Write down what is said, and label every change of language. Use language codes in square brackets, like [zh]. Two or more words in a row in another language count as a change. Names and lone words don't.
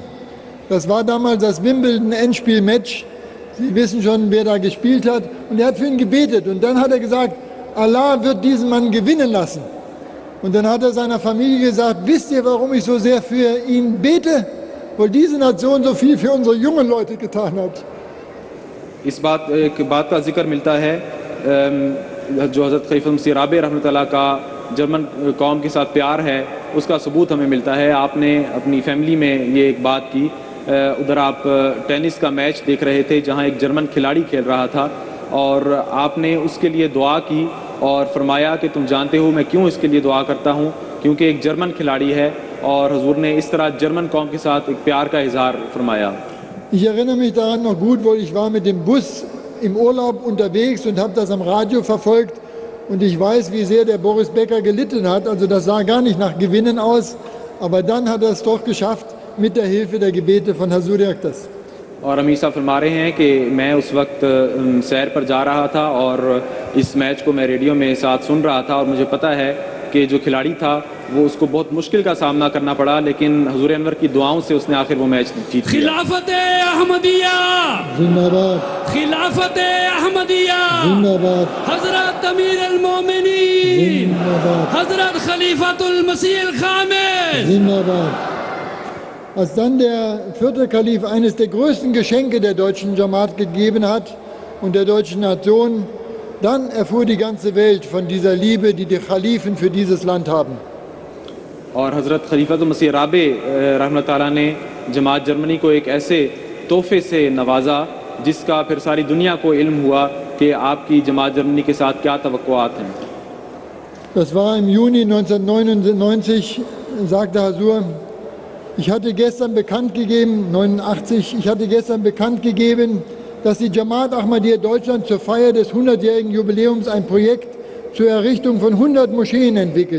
[de] Das war damals das Wimbledon-Endspiel-Match. Sie wissen schon, wer da gespielt hat. Und er hat für ihn gebetet. Und dann hat er gesagt, Allah wird diesen Mann gewinnen lassen. Und dann hat er seiner Familie gesagt, wisst ihr, warum ich so sehr für ihn bete? Weil diese Nation so viel für unsere jungen Leute getan hat. [ur] اس بات کا ذکر ملتا ہے جو حضرت خلیفہ مسیح رابع رحمۃ اللہ کا جرمن قوم کے ساتھ پیار ہے، اس کا ثبوت ہمیں ملتا ہے. آپ نے اپنی فیملی میں یہ ایک بات کی، ادھر آپ ٹینس کا میچ دیکھ رہے تھے جہاں ایک جرمن کھلاڑی کھیل رہا تھا اور آپ نے اس کے لیے دعا کی اور فرمایا کہ تم جانتے ہو میں کیوں اس کے لیے دعا کرتا ہوں، کیونکہ ایک جرمن کھلاڑی ہے. اور حضور نے اس طرح جرمن قوم کے ساتھ ایک پیار کا اظہار فرمایا. [de] Ich erinnere mich daran noch gut, weil ich war mit dem Bus im Urlaub unterwegs und habe das am Radio verfolgt. Und ich weiß, wie sehr der Boris Becker gelitten hat. Also das sah gar nicht nach Gewinnen aus. Aber dann hat er es doch geschafft mit der Hilfe der Gebete von Hazur Akhtas. [ur] اور امیر صاحب فرما رہے ہیں کہ میں اس وقت سیر پر جا رہا تھا اور اس میچ کو میں ریڈیو میں ساتھ سن رہا تھا اور مجھے پتا ہے کہ جو کھلاڑی تھا وہ اس کو بہت مشکل کا سامنا کرنا پڑا، لیکن حضور انور کی دعاؤں سے اس نے آخر وہ میچ جیت لیا. خلافت احمدیہ जिंदाबाद, خلافت احمدیہ जिंदाबाद, حضرت امیر المومنین، حضرت خلیفۃ المسیح الخامس, जिंदाबाद। [de] Als dann der vierte Kalif eines der größten Geschenke der deutschen Jamaat gegeben hat und der deutschen Nation, dann erfuhr die ganze Welt von dieser Liebe, die die Khalifen für dieses Land haben. [ur] اور حضرت خلیفۃ مسیح رابع رحمۃ اللہ تعالیٰ نے جماعت جرمنی کو ایک ایسے تحفے سے نوازا جس کا پھر ساری دنیا کو علم ہوا کہ آپ کی جماعت جرمنی کے ساتھ کیا توقعات ہیں? [de] Das war im Juni 1999, sagte Hasur, ich hatte gestern bekannt gegeben, 89, ich hatte gestern bekannt gegeben, dass die Jamaat Ahmadiyya Deutschland zur Feier des 100-jährigen Jubiläums ein Projekt zur Errichtung von 100 Moscheen entwickelt.